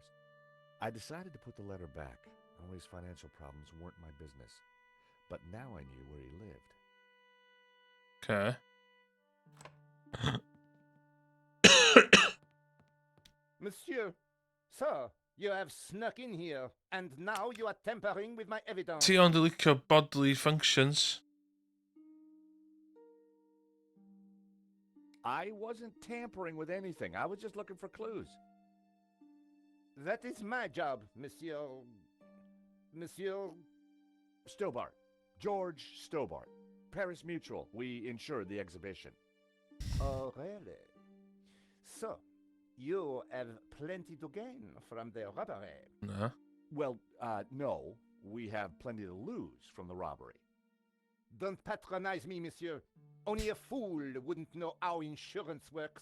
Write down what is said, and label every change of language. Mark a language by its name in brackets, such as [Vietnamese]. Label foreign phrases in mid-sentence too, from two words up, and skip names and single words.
[English] I decided to put the letter back. Henri's financial problems weren't my business. But now I knew where he lived. Okay. Monsieur, sir, you have snuck in here, and now you are tampering with my evidence. [Welsh] Ti ond licio [English] bodily functions. I wasn't tampering with anything. I was just looking for clues. That is my job, Monsieur... Monsieur... Stobart. George Stobart. Paris Mutual. We insured the exhibition. Oh, really? So, you have plenty to gain from the robbery. No. Well, no. We have plenty to lose from the robbery. Don't patronize me, monsieur. Only a fool wouldn't know how insurance works.